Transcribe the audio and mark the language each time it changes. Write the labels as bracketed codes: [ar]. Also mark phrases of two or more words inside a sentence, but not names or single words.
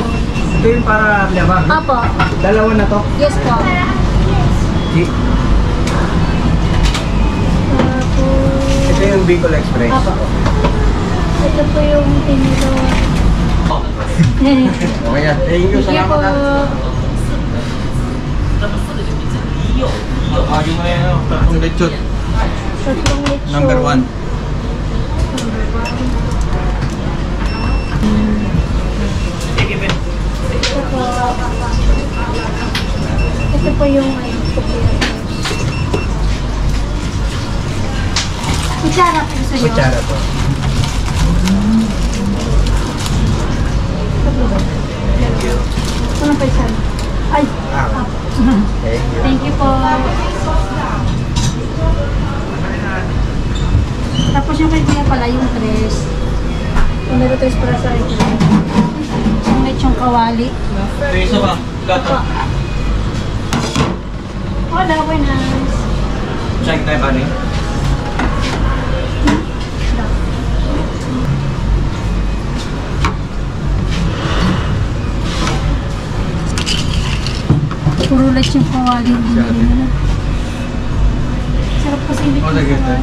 [tl] Ito yung para lamang. Apo. Dalawa na to. Yes po. Tapos... Ito yung Bicol Express. Apo. Ito po yung tinilo. Okay yan. [en] Thank you. [tl] Salamat ha. Yung mga yan, tatong lechon. Tatlong lechon. Number 1. Ito po yung kutsara po gusto nyo? Kutsara po. Ano pa isa? Ay! [en] Thank you. Thank you po. [tl] Tapos yung kay kuya pala, yung tres. Yung meron tres para sa ito. Yung lechong kawali. Peso ba? Opo. [es] Hola, buenas. [tl] Check tayo ba rin? Puro lechong kawali. Sarap kasi yung lechong kawali.